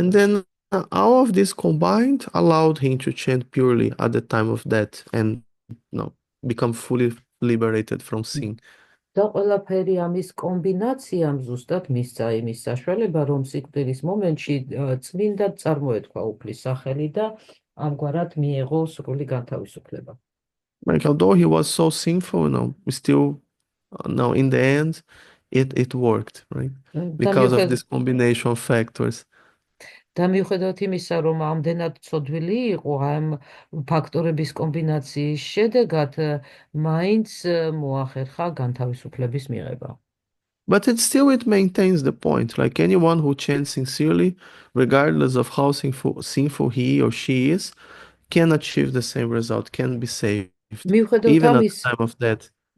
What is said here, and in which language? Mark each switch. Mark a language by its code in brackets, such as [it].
[en] And then all of this combined allowed him to chant purely at the time of death and become fully liberated from sin. [ka] და ყველაფერი ამის კომბინაციამ ზუსტად მისცა იმის საშუალება, რომ სიკვდილის მომენტში წმინდად წარმოეთქვა უფლის სახელი და ამგვარად მიიღო სრული განთავისუფლება. [en] Like, although he was so sinful, still, in the end, it worked, right? Because of this combination of factors. [ka] და მიუხედავად იმისა, რომ ამდენად ცოდვილი იყო ამ ფაქტორების კომბინაციის შედეგად, მაინც მოახერხა განთავისუფლების მიღება. [en] But it maintains the point. Like, anyone who chants sincerely, regardless of how sinful he or she is, can achieve the same result, can be saved, even at the time of death.